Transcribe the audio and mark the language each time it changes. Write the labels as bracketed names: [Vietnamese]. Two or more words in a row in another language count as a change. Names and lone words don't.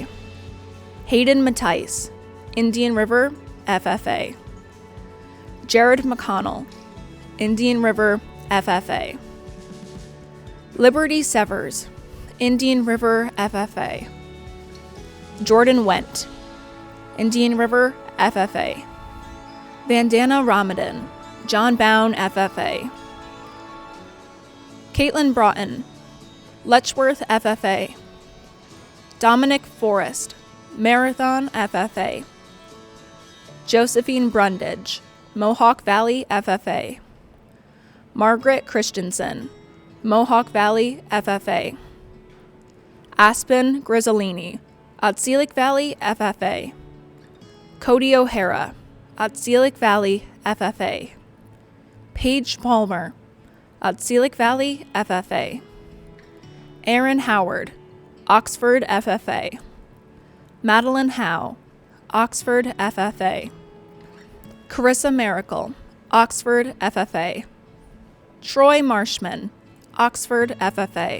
[English] Hayden Mattice. Indian River FFA. Jared McConnell. Indian River FFA. Liberty Severs. Indian River FFA. Jordan Went. Indian River FFA. Vandana Ramadan. John Bown FFA. Caitlin Broughton. Letchworth FFA. Dominic Forrest. Marathon FFA. Josephine Brundage. Mohawk Valley FFA. Margaret Christensen. Mohawk Valley FFA. Aspen Grizzolini. Otselic Valley FFA. Cody O'Hara. Otselic Valley FFA. Paige Palmer. Otselic Valley FFA. Aaron Howard. Oxford FFA. Madeline Howe. Oxford FFA. Carissa Miracle. Oxford FFA. Troy Marshman. Oxford FFA.